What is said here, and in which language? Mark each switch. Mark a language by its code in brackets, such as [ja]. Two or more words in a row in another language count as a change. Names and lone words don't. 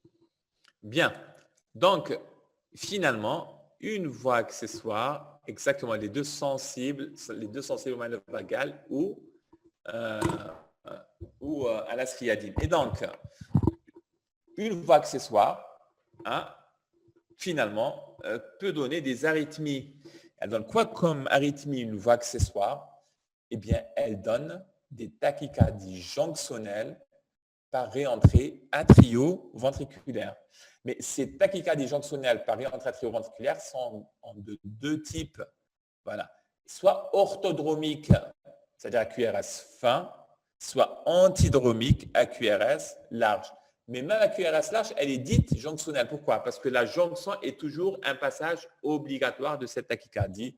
[fr] Donc, finalement, une voie accessoire, exactement, les deux sensibles aux manœuvres vagales ou à la striadine. Et donc, une voie accessoire, hein, finalement, peut donner des arythmies. Elle donne quoi comme arythmie, une voie accessoire? Eh bien, elle donne des tachycardies jonctionnelles par réentrée atrio-ventriculaire. Mais ces tachycardies jonctionnelles par réentrée atrio-ventriculaire sont de deux types. Voilà. Soit orthodromique, c'est-à-dire à QRS fin, soit antidromique à QRS large. Mais même à QRS large, elle est dite jonctionnelle. Pourquoi? Parce que la jonction est toujours un passage obligatoire de cette tachycardie.